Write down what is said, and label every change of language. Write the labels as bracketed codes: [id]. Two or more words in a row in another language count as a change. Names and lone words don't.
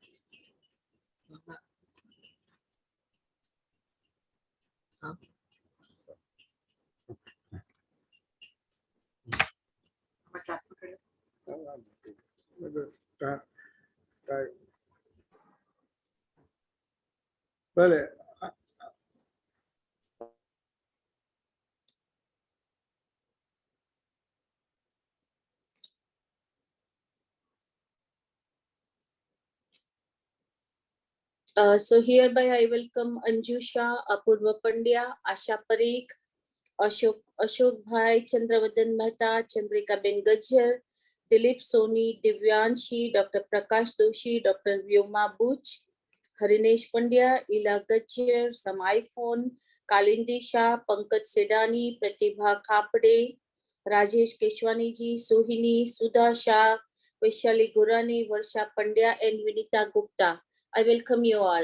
[gu] હા. ભલે. [en] So hereby I welcome Anju Shah, Apurva Pandya, Asha Parikh, Ashok Bhai, Chandravadan Mehta, Chandrika Ben Gajjar, Dilip Soni, Divyanshi, Dr. Prakash Doshi, Dr. Vyoma Buch, Harinesh Pandya, Ila Gajjar, Samai Phone, Kalindi Shah, Pankaj Sedani, Pratibha Khapde, Rajesh Keshwani ji, Sohini, Sudha Shah, Vaishali Gurani, Varsha Pandya, and Vinita Gupta. I welcome you all.